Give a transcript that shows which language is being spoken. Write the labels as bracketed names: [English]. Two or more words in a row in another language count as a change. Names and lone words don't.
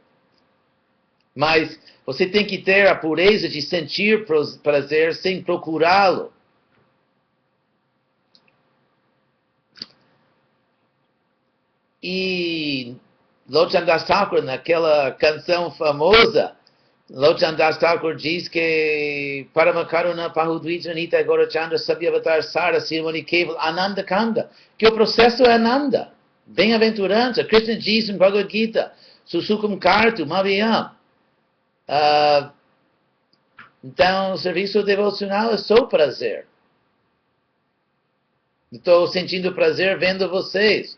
[Portuguese] Mas você tem que ter a pureza de sentir prazer sem procurá-lo. E Lochan Das Thakur, naquela canção famosa, Lochan Das Thakur diz que [Bangla] পরমকরুণ পহুঁদুইজননিতাই গৌরচন্দ্র সবঅবতার সার শিরোমণি কেবল আনন্দ কন্দ, [Portuguese] que o processo é Ananda, bem-aventurança. Krishna diz em Bhagavad Gita, [Sanskrit] सुसुखं कर्तु मव्ययम्. [Portuguese] Então, o serviço devocional é só prazer. Estou sentindo prazer vendo vocês.